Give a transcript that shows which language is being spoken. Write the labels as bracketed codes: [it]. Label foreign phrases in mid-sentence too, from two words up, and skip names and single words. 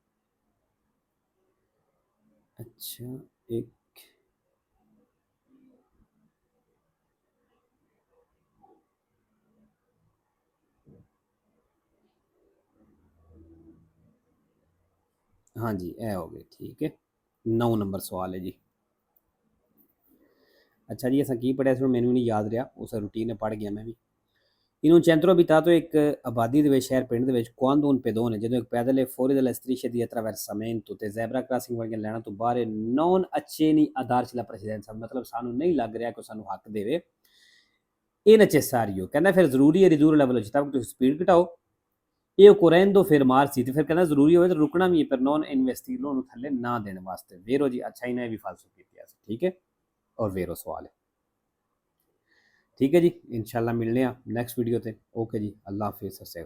[pa] ਅੱਛਾ ਇੱਕ, ਹਾਂ ਜੀ ਏ ਹੋ ਗਏ। ਠੀਕ ਹੈ, 9 ਨੰਬਰ ਸਵਾਲ ਹੈ ਜੀ। ਅੱਛਾ ਜੀ, ਅਸਾਂ ਕੀ ਪੜ੍ਹਿਆ ਸੀ ਮੈਨੂੰ ਨਹੀਂ ਯਾਦ ਰਿਹਾ, ਉਸ ਰੂਟੀਨ ਨੇ ਪੜ੍ਹ ਗਿਆ ਮੈਂ ਵੀ। [it] In un centro abitato [pa] ਇੱਕ ਆਬਾਦੀ ਦੇ ਵਿੱਚ ਸ਼ਹਿਰ ਪਿੰਡ ਦੇ ਵਿੱਚ [it] quando un pedone, [pa] ਜਦੋਂ ਇੱਕ ਪੈਦਲ ਹੈ [it] fuori dalla striscia di attraversamento ਤੇ [en] zebra crossing [pa] ਵਾਲੀਆਂ ਲੈਣਾ ਤੋਂ ਬਾਹਰ [it] non accenni a darci la precedenza, [pa] ਮਤਲਬ ਸਾਨੂੰ ਨਹੀਂ ਲੱਗ ਰਿਹਾ ਕਿ ਸਾਨੂੰ ਹੱਕ ਦੇਵੇ। ਇਹ necessario, ਕਹਿੰਦਾ ਫਿਰ ਜ਼ਰੂਰੀ ਹੈ [it] ridurre la velocità, [pa] ਤੁਸੀਂ ਸਪੀਡ ਘਟਾਓ। ਇਹ [it] occorrendo fermarsi, [pa] ਤੇ ਫਿਰ ਕਹਿੰਦਾ ਜ਼ਰੂਰੀ ਹੋਵੇ ਤਾਂ ਰੁਕਣਾ ਵੀ ਹੈ [it] per non investirlo, [pa] ਉਹਨੂੰ ਥੱਲੇ ਨਾ ਦੇਣ ਵਾਸਤੇ। ਵੇਰੋ ਜੀ, ਅੱਛਾ ਇਹਨੇ ਵੀ ਫਾਲਸੂ ਕੀਤਾ ਸੀ। ਠੀਕ ਹੈ, ਔਰ ਵੇਰੋ ਸਵਾਲ ਹੈ। ਠੀਕ ਹੈ ਜੀ, ਇੰਸ਼ਾਅੱਲ੍ਹਾ ਮਿਲਣੇ ਹੈਂ ਨੈਕਸਟ ਵੀਡੀਓ ਤੇ। ਓਕੇ ਜੀ, [ar] الله حافظ.